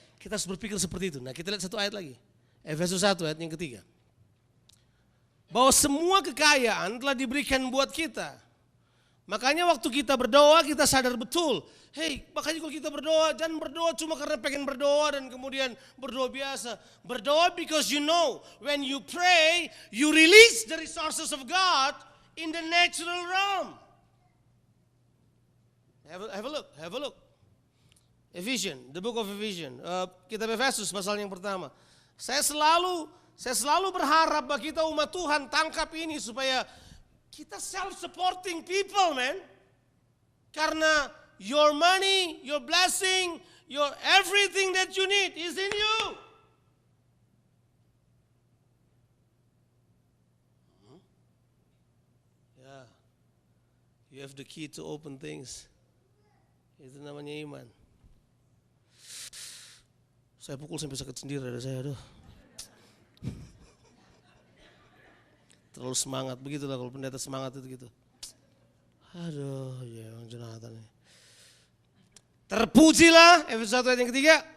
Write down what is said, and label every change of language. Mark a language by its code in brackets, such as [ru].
[id] Kita harus berpikir seperti itu. Nah, kita lihat satu ayat lagi. Efesus 1 ayat yang ketiga. Bahwa semua kekayaan telah diberikan buat kita. Makanya waktu kita berdoa kita sadar betul. Makanya kalau kita berdoa, jangan berdoa cuma karena pengen berdoa dan kemudian berdoa biasa. [en] Berdoa because you know when you pray, you release the resources of God in the natural realm. Have a look. Ephesians, the book of Ephesians. [id] Kitab Efesus pasal yang pertama. Saya selalu berharap bahwa kita umat Tuhan tangkap ini supaya kita [en] self-supporting people, man. Karena your money, your blessing, your everything that you need is in you. You have the key to open things. [id] Itu namanya iman. Saya pukul sampai sakit sendiri ada saya, aduh. Terlalu semangat, begitulah kalau pendeta semangat itu gitu. Aduh, ya Jonathan ini. Terpujilah, Efesus 1 ayat yang ketiga.